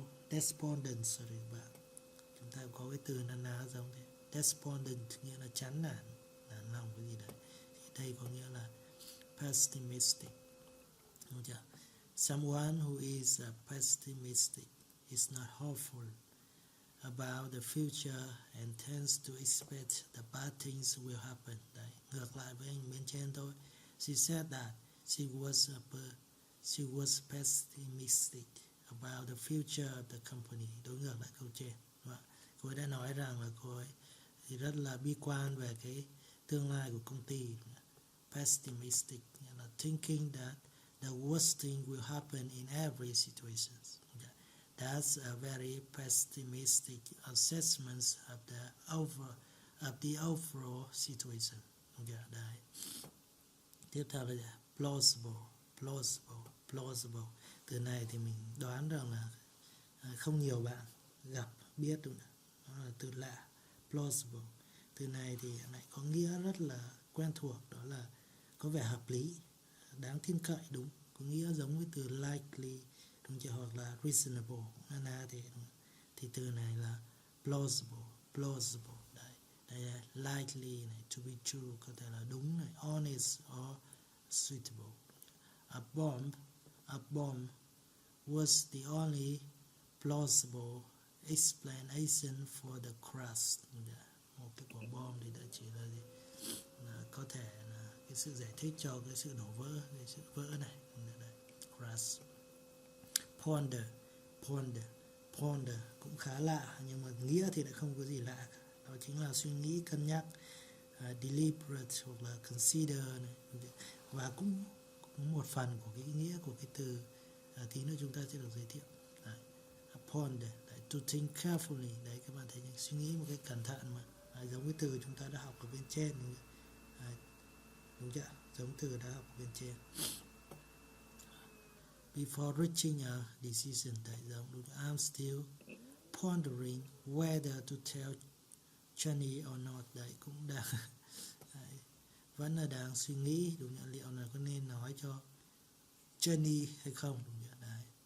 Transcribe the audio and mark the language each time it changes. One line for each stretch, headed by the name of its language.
Vietnamese: Despondent, sorry các bạn. Chúng ta có cái từ na giống thế. Despondent nghĩa là chán nản, nản lòng cái gì đấy. Thì đây có nghĩa là pessimistic. Đúng chưa?
English: Someone who is pessimistic is not hopeful about the future and tends to expect the bad things will happen.
Vietnamese: Đấy, ngược lại với anh bên trên thôi.
English: She said that she was pessimistic about the future of the company.
Vietnamese: Đối ngược lại câu trên. Cô ấy đã nói rằng là cô ấy thì rất là bi quan về cái tương lai của công ty.
English: Pessimistic, là thinking that the worst thing will happen in every situation. That's a very pessimistic assessment of the overall situation.
Vietnamese: Đấy. Tiếp theo là plausible. Từ này thì mình đoán rằng là không nhiều bạn biết đúng không? Đó là từ lạ, plausible. Từ này thì lại có nghĩa rất là quen thuộc, đó là có vẻ hợp lý, đáng tin cậy, đúng, có nghĩa giống với từ likely, đúng chưa, hoặc là reasonable. Thì từ này là plausible. Đây là likely này,
English: to be true,
Vietnamese: có thể là đúng này,
English: honest or suitable. A bomb was the only plausible explanation for the crash.
Vietnamese: Một cái quả bom thì đã chỉ là gì? Là có thể là cái sự giải thích cho cái sự đổ vỡ, cái sự vỡ này. Crash. Ponder cũng khá lạ, nhưng mà nghĩa thì lại không có gì lạ cả. Đó chính là suy nghĩ, cân nhắc, deliberate hoặc là consider này. Và cũng một phần của cái nghĩa của cái từ tí nữa chúng ta sẽ được giới thiệu. Đấy.
English: Ponder, đấy, to think carefully.
Vietnamese: Đấy, các bạn thấy suy nghĩ một cái cẩn thận mà. Đấy, giống với từ chúng ta đã học ở bên trên. Đúng chưa? Giống từ đã học ở bên trên.
English: Before reaching a decision, đấy,
Vietnamese: giống đúng.
English: I'm still pondering whether to tell Jenny or not.
Vietnamese: Đấy, cũng đang đấy, vẫn là đang suy nghĩ đúng không? Liệu là có nên nói cho Jenny hay không, đúng không? Đấy.